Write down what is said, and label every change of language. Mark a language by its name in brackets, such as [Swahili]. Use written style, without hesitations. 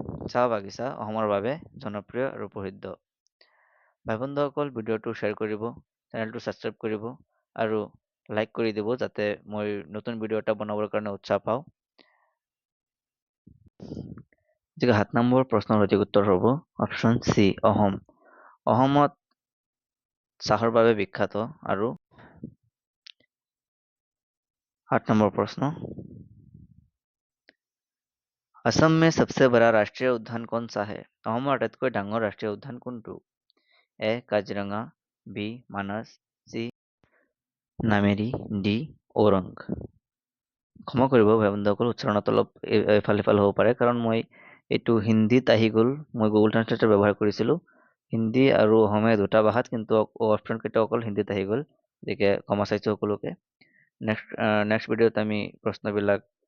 [Assamese] চাহ বাগিচা অসমৰ বাবে জনপ্ৰিয় আৰু প্ৰসিদ্ধ। ভাই বন্ধুসকল ভিডিঅ'টো শ্বেয়াৰ কৰিব, চেনেলটো ছাবস্ক্ৰাইব কৰিব আৰু লাইক কৰি দিব যাতে মই নতুন ভিডিঅ' এটা বনাবৰ কাৰণে উৎসাহ পাওঁ। 7 নম্বৰ প্ৰশ্নৰ সঠিক উত্তৰ হ'ব অপশ্যন চি অসম। অসমত চাহৰ বাবে বিখ্যাত আৰু 8 নম্বৰ প্ৰশ্ন, [Hindi] असम में सबसे बड़ा राष्ट्रीय उद्यान कौन सा है? [Assamese] অসমৰ আটাইতকৈ ডাঙৰ ৰাষ্ট্ৰীয় উদ্যান কোনটো? এ কাজিৰঙা, বি মানস, চি নামেৰি, ডি ওৰাং। ক্ষমা কৰিব ভাই বন্ধুসকল, উচ্চাৰণত অলপ এফাল সিফাল হ'ব পাৰে কাৰণ মই এইটো হিন্দীত আহি গ'ল। মই গুগল ট্ৰান্সলেটৰ ব্যৱহাৰ কৰিছিলোঁ হিন্দী আৰু অসমীয়া দুটা ভাষাত, কিন্তু অপশ্যন কেইটা অকল হিন্দীত আহি গ'ল, গতিকে ক্ষমা চাইছোঁ সকলোকে। নেক্সট ভিডিঅ'ত আমি প্ৰশ্নবিলাক